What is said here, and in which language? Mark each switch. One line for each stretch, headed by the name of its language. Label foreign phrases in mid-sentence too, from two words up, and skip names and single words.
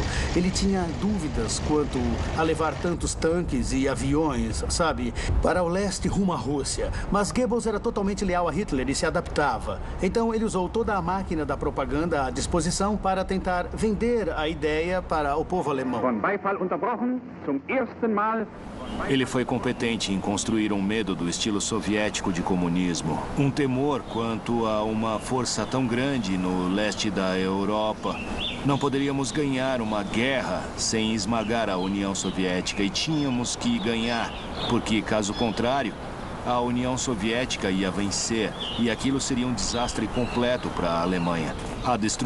Portuguese: Ele tinha dúvidas quanto a levar tantos tanques e aviões, sabe, para o leste rumo à Rússia. Mas Goebbels era totalmente leal a Hitler e se adaptava. Então ele usou toda a máquina da propaganda à disposição para tentar vender a ideia para o povo alemão.
German: Von Beifall unterbrochen, zum ersten Mal.
Portuguese: Ele foi competente em construir um medo do estilo soviético de comunismo. Um temor quanto a uma força tão grande no leste da Europa. Não poderíamos ganhar uma guerra sem esmagar a União Soviética e tínhamos que ganhar, porque, caso contrário, a União Soviética ia vencer e aquilo seria um desastre completo para a Alemanha.